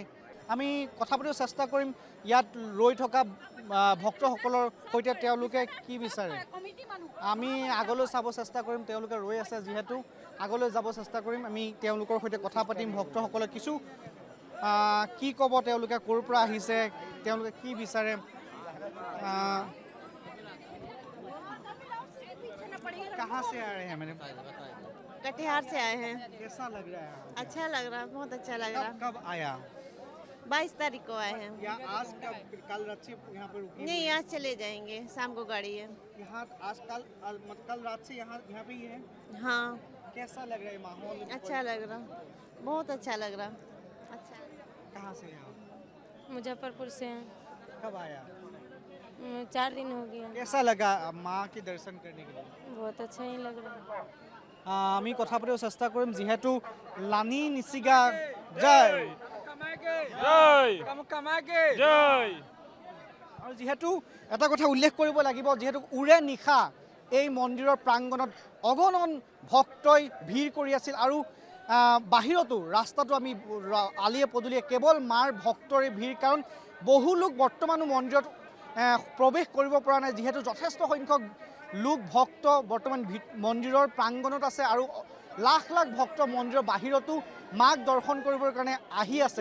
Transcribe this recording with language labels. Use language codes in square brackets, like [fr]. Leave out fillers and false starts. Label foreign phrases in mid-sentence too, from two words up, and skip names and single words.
[as] আমি কথা পাতিব চেষ্টা কৰিম ইয়াত ৰৈ থকা ভক্তসকলৰ সৈতে তেওঁলোকে কি বিচাৰে। আমি আগলৈ চাব চেষ্টা কৰিম, তেওঁলোকে ৰৈ আছে যিহেতু আগলৈ যাব চেষ্টা কৰিম। আমি তেওঁলোকৰ সৈতে কথা পাতিম, ভক্তসকলে কিছু কি ক'ব, তেওঁলোকে ক'ৰ পৰা আহিছে, তেওঁলোকে কি বিচাৰে। [hi] कहाँ से आ रहे हैं मैंने? कटिहार से आए हैं। कैसा लग रहा है? अच्छा लग रहा है, बहुत अच्छा लग रहा है। कब आया? 22 तारीख को आए हैं। या आज कल रात से यहाँ पर रुकी? नहीं, आज चले जाएंगे, शाम को गाड़ी है। यहाँ आज कल रात से यहाँ पे ही है? हाँ। कैसा लग रहा है माहौल? अच्छा लग रहा, बहुत अच्छा लग रहा। अच्छा। कहाँ से हैं आप? मुजफ्फरपुर से हैं। कब आया? 4 दिन हो गया। कैसा लगा माँ के दर्शन करने के लिए? बहुत अच्छा ही लग रहा है। [as] আমি কথা পাতিব চেষ্টা কৰিম যিহেতু লানি নিচিগা জয় জয় জয়। আৰু যিহেতু এটা কথা উল্লেখ কৰিব লাগিব যিহেতু উৰে নিশা এই মন্দিৰৰ প্ৰাংগণত অগণন ভক্তই ভিৰ কৰি আছিল আৰু বাহিৰতো ৰাস্তাটো আমি আলিয়ে পদূলিয়ে কেৱল মাৰ ভক্তৰে ভিৰ, কাৰণ বহু লোক বৰ্তমানো মন্দিৰত প্ৰৱেশ কৰিব পৰা নাই যিহেতু যথেষ্ট সংখ্যক লোক ভক্ত বৰ্তমান মন্দিৰৰ প্ৰাংগণত আছে আৰু লাখ লাখ ভক্ত মন্দিৰৰ বাহিৰতো মাক দৰ্শন কৰিবৰ কাৰণে আহি আছে।